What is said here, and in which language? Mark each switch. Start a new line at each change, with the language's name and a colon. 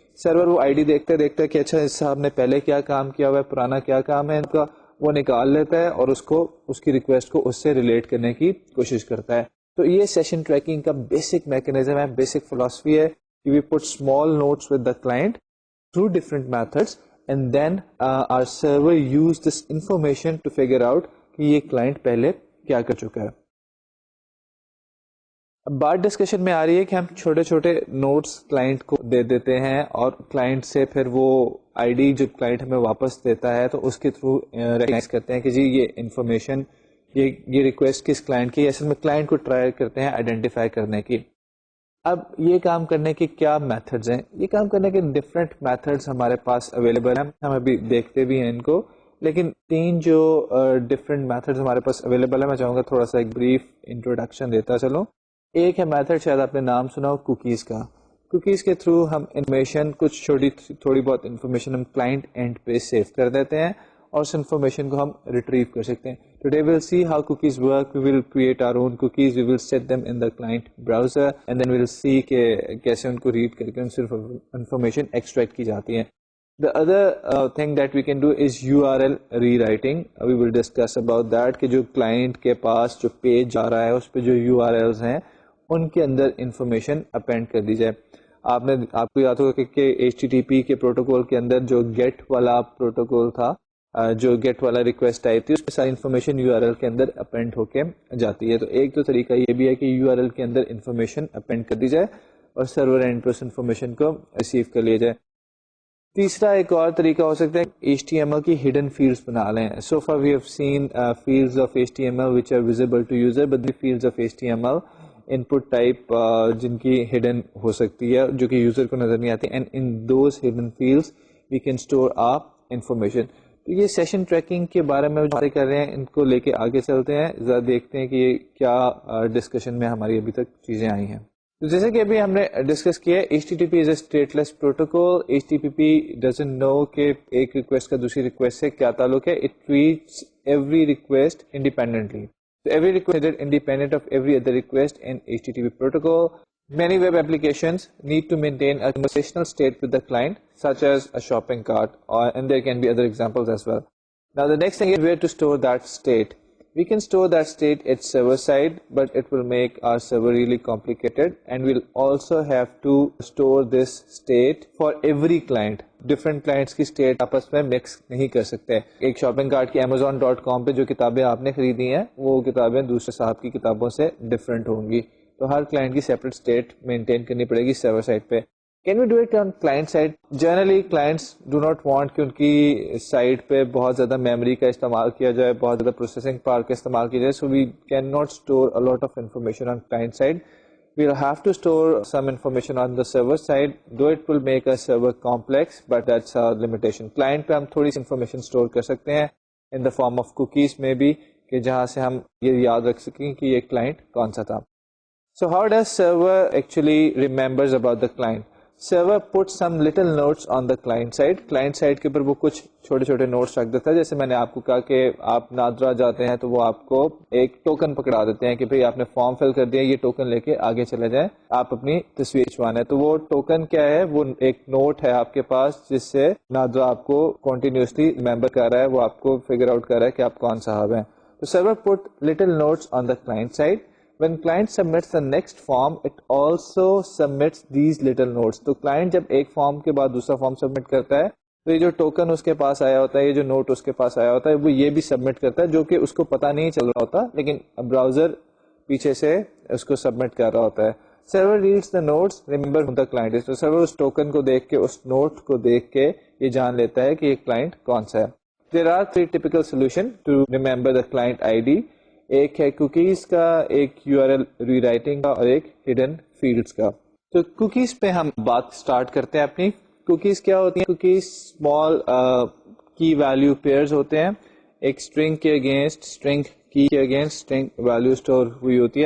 Urdu: سرور وہ I D دیکھتے دیکھتا کہ اچھا اس صاحب نے پہلے کیا کام کیا ہوا ہے, پرانا کیا کام ہے ان کا, وہ نکال لیتا ہے اور اس کی ریکویسٹ کو اس سے ریلیٹ کرنے کی کوشش کرتا ہے. تو یہ سیشن ٹریکنگ کا بیسک میکینزم ہے, بیسک فلاسفی ہے کہ
English: we put small notes with the client through different methods and then our server use this information to figure out
Urdu: کہ یہ کلائنٹ پہلے کیا کر چکا ہے. اب بات ڈسکشن میں آ رہی ہے کہ ہم چھوٹے چھوٹے نوٹس کلائنٹ کو دے دیتے ہیں اور کلائنٹ سے پھر وہ آئی ڈی جو کلائنٹ ہمیں واپس دیتا ہے تو اس کے تھرو ریکگنائز کرتے ہیں کہ جی یہ انفارمیشن یہ ریکویسٹ کس کلائنٹ کی. اصل میں کلائنٹ کو ٹرائی کرتے ہیں آئیڈینٹیفائی کرنے کی. اب یہ کام کرنے کے کیا میتھڈز ہیں؟ یہ کام کرنے کے ڈفرینٹ میتھڈز ہمارے پاس اویلیبل ہیں, ہم ابھی دیکھتے بھی ہیں ان کو, لیکن 3 جو ڈفرینٹ میتھڈز ہمارے پاس اویلیبل ہیں میں چاہوں گا تھوڑا سا ایک بریف انٹروڈکشن دیتا چلوں. ایک ہے میتھڈ, شاید آپ نے نام سنا ہو, کوکیز کا. کوکیز کے تھرو ہم انفارمیشن کچھ تھوڑی بہت انفارمیشن ہم کلائنٹ اینڈ پہ سیو کر دیتے ہیں اور اس انفارمیشن کو ہم ریٹریو کر سکتے ہیں.
English: Today we'll see how cookies work. We will create our own cookies. We will set them in the client browser and then we'll see
Urdu: کہ کیسے ان کو ریڈ کر کے ان سے انفارمیشن ایکسٹریکٹ کی جاتی ہے.
English: The other thing that we can do is URL rewriting. We will discuss about that
Urdu: کہ جو کلائنٹ کے پاس جو پیج جا رہا ہے اس پہ جو URLs ہیں ان کے اندر انفارمیشن اپینڈ کر دی جائے. آپ کو یاد ہوگا کہ HTTP کے پروٹوکول کے اندر جو گیٹ والا پروٹوکول تھا, جو گیٹ والا ریکویسٹ ٹائپ تھی, اس میں ساری انفارمیشن URL کے اندر اپینڈ ہو کے جاتی ہے. تو ایک تو طریقہ یہ بھی ہے کہ URL کے اندر انفارمیشن اپینڈ کر دی جائے اور سرور اینڈ پہ اس انفارمیشن کو ریسیو کر لیا جائے. تیسرا ایک اور طریقہ ہو سکتا ہے HTML کی ہڈن فیلڈز بنا لیں.
English: So far we have seen fields of HTML which are visible to user, but the fields of HTML input type
Urdu: جن کی ہڈن ہو سکتی ہے جو کہ یوزر کو نظر نہیں آتی,
English: and in those hidden fields we can store our information.
Urdu: تو یہ سیشن ٹریکنگ کے بارے میں باتیں کر رہے ہیں, ان کو لے کے آگے چلتے ہیں, ذرا دیکھتے ہیں کہ یہ کیا ڈسکشن میں ہماری ابھی تک چیزیں آئی ہیں. تو جیسے کہ ابھی ہم نے ڈسکس کیا ہے,
English: HTTP is a stateless protocol. HTTP doesn't know
Urdu: کہ ایک ریکویسٹ کا دوسری ریکویسٹ سے کیا تعلق ہے.
English: It treats every request independently. So every request is independent of every other request in HTTP protocol. Many web applications need to maintain a conversational state with the client, such as a shopping cart, and there can be other examples as well. Now the next thing is where to store that state. We can store that state at server side, but it will make our server really complicated, and we'll also have to store this state for every client.
Urdu: Different clients کی state آپس میں mix نہیں کر سکتے. ایک shopping cart کی amazon.com پہ جو کتابیں آپ نے خریدی ہیں وہ کتابیں دوسرے صاحب کی کتابوں سے different ہوں گی, تو ہر کلائنٹ کی سیپریٹ اسٹیٹ مینٹین کرنی پڑے گی سرور سائڈ پہ.
English: Can we do it on client side? Generally clients do not want
Urdu: کہ ان کی سائٹ پہ بہت زیادہ میموری کا استعمال کیا جائے, بہت زیادہ پروسیسنگ پاور کا استعمال کیا جائے.
English: So we can not store a lot of information on client side. We will have to store some information on the server side, though it will make a server complex, but that's a limitation.
Urdu: Client پہ ہم تھوڑی سی information store کر سکتے ہیں
English: in the form of
Urdu: cookies میں بھی, کہ جہاں سے ہم یہ یاد رکھ سکیں کہ یہ کلائنٹ کون سا تھا.
English: So how does server actually remembers about the client? Server puts some little notes on the client side.
Urdu: Client side کے اوپر وہ کچھ چھوٹے چھوٹے نوٹس رکھ دیتا ہے. جیسے میں نے آپ کو کہا کہ آپ نادرا جاتے ہیں تو وہ آپ کو ایک ٹوکن پکڑا دیتے ہیں کہ بھئی آپ نے فارم فل کر دیا, یہ ٹوکن لے کے آگے چلے جائیں, آپ اپنی تصویر کھنچوانا ہے. تو وہ ٹوکن کیا ہے؟ وہ ایک نوٹ ہے آپ کے پاس جس سے نادرا آپ کو کنٹینیوسلی ریمبر کر رہا ہے, وہ آپ کو فگر آؤٹ کر رہا ہے کہ آپ کون صاحب ہیں.
English: تو server put little notes on the client side. When client submits the next form, it also submits these little notes.
Urdu: تو client جب ایک فارم کے بعد دوسرا فارم سبمٹ کرتا ہے تو یہ جو ٹوکن اس کے پاس آیا ہوتا ہے, یہ جو نوٹ اس کے پاس آیا ہوتا ہے, وہ یہ بھی سبمٹ کرتا ہے, جو کہ اس کو پتا نہیں چل رہا ہوتا, لیکن براؤزر پیچھے سے اس کو سبمٹ کر رہا ہوتا ہے.
English: Server reads the notes, remember who the client is.
Urdu: تو سرور اس ٹوکن کو دیکھ کے, اس نوٹ کو دیکھ کے یہ جان لیتا ہے کہ یہ کلائنٹ کون سا ہے.
English: There are 3 typical solutions to remember the client ID.
Urdu: ایک ہے کوکیز کا, ایک URL ری رائٹنگ کا, اور ایک ہڈن فیلڈز کا. تو کوکیز پہ ہم بات سٹارٹ کرتے ہیں اپنی. کوکیز کیا ہوتی ہیں؟ کوکیز اسمال کی ویلیو پیئرز ہوتے ہیں. ایک اسٹرنگ کے اگینسٹ, اسٹرنگ کی کے اگینسٹ اسٹرنگ ویلیو اسٹور ہوئی ہوتی ہے.